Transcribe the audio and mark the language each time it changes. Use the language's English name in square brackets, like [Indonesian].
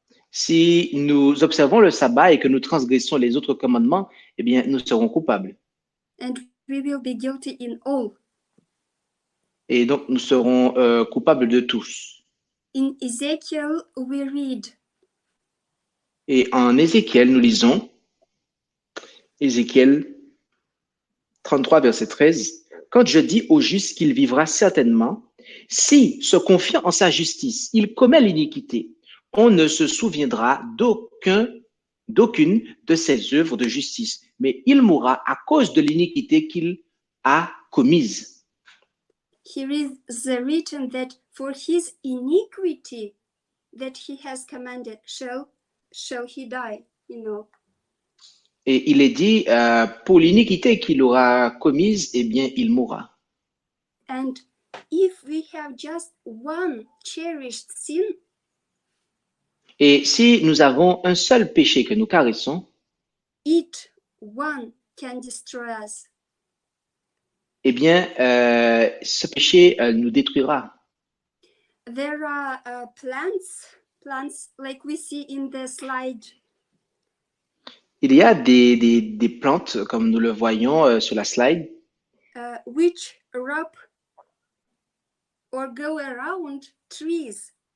[French] Si nous observons le sabbat et que nous transgressons les autres commandements, eh bien, nous serons coupables. [English] And we will be guilty in all. [French] Et donc, nous serons coupables de tous. [English] In Ezekiel, we read. [French] Et en Ézéchiel, nous lisons, Ézéchiel 33, verset 13, « Quand je dis au juste qu'il vivra certainement, si, se confiant en sa justice, il commet l'iniquité, on ne se souviendra d'aucune de ses œuvres de justice, mais il mourra à cause de l'iniquité qu'il a commise. » [English] Here is written that for his iniquity that he has commanded shall he die, you know. [French] Et il est dit, pour l'iniquité qu'il aura commise, eh bien, il mourra. [English] And if we have just one cherished sin, [French] et si nous avons un seul péché que nous caressons, [English] it one can destroy us. [French] Eh bien, ce péché nous détruira. [English] There are plants like we see in the slide. [French] Il y a des plantes, comme nous le voyons sur la slide, [English] which wrap or go around trees.